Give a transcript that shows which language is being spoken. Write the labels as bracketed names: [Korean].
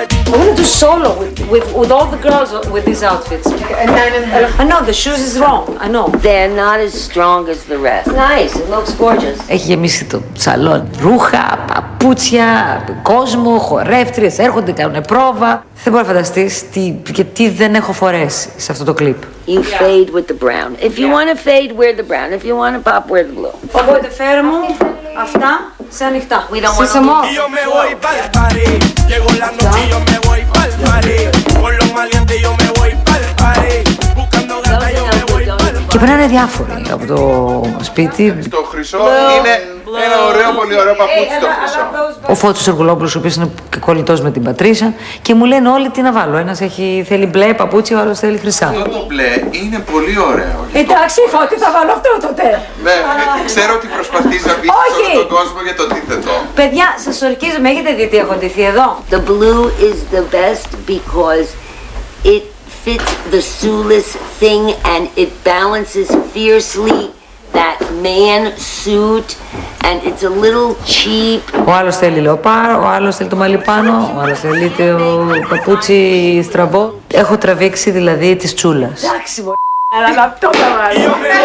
[English] We're gonna do solo with all the girls with these outfits. I know the shoes is wrong. I know. They're not as strong as the rest. Nice. It looks gorgeous. [Greek] Έχει γεμίσει το σαλόν. Ρούχα, παπούτσια, κόσμο, χορεύτριες, έρχονται, κάνουν πρόβα. Δεν μπορεί να φανταστείς τι δεν έχω φορέσει σε αυτό το κλιπ. [English] You fade with the brown. If you want to fade, wear the brown. If you want to pop, wear the blue. [Greek] Οπότε φέρε μου αυτά σε ανοιχτά. [English] We don't want to [Spanish] Y yo me voy pa'l party. Llegó la noche y yo me voy pa'l party. Con los maleantes yo me voy pa'l party. Buscando gata yo me voy pa'l party. [Greek] Και περνάνε διάφοροι από το σπίτι. Το χρυσό είναι ένα ωραίο, πολύ ωραίο παπούτσι το χρυσό. Ο Φώτος Εργολόπουλος, ο οποίος είναι και κολλητός με την Πατρίσια, και μου λένε όλοι τι να βάλω. Ένας θέλει μπλε παπούτσι, ο άλλος θέλει χρυσά. Αυτό το μπλε είναι πολύ ωραίο. Εντάξει, Φώτη, θα βάλω αυτό τότε. Ναι, ξέρω ότι προσπαθείς να πεις όλο τον κόσμο για το αντίθετο. Παιδιά, σας ορκίζομαι, έχετε δει τι έχω ντυθεί εδώ? [English] The blue is the best because it fits the shoeless thing and it balances fiercely that man suit and it's a little cheap. [Greek] Ο άλλος θέλει λεοπάρ, ο άλλος θέλει το μαλλί πάνω, ο άλλος θέλει το παπούτσι στραβό. Έχω τραβήξει δηλαδή της τσούλας. Εντάξει, αλλά αυτό θα βάλω.